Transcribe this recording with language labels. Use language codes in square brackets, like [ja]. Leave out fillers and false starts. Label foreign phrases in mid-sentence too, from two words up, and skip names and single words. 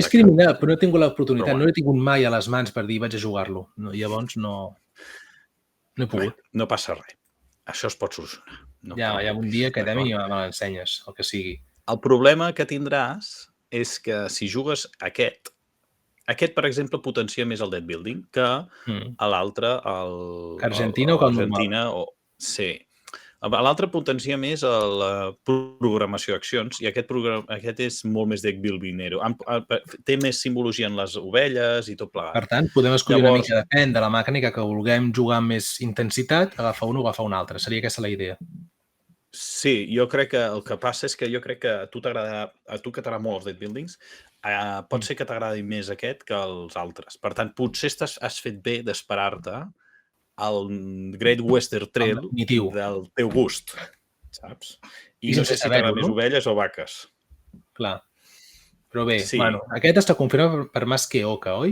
[ca] És criminal, però no he tingut l'oportunitat. No l'he tingut mai a les mans per dir vaig a jugar-lo. No, llavors no he pogut. No passa res. Això es pot solucionar. Ja un dia quedem i me l'ensenyes, el que sigui. El problema que tindràs és que si jugues aquest, per exemple, potencia més el [en] deck building [ca] que l'altre, Argentina o que el normal? Sí. L'altre potencia més la programació d'accions i aquest és molt més [en] deck buildingero. [ca] Té més simbologia en les ovelles i tot plegat. Per tant, podem escollir una mica, depèn de la mecànica que vulguem jugar amb més intensitat, agafar un o agafar un altre. Seria aquesta la idea. Sí, jo crec que el que passa és que jo crec que a tu que t'agrada molt els [en] deck buildings, [ca] pot ser que t'agradi més aquest que els altres. Per tant, potser has fet bé d'esperar-te el Great Western Trail del teu gust, saps? I no sé si t'agrada més ovelles o vaques. Clar. Però bé, bueno, aquest està confirmat per Mas que Oca, oi?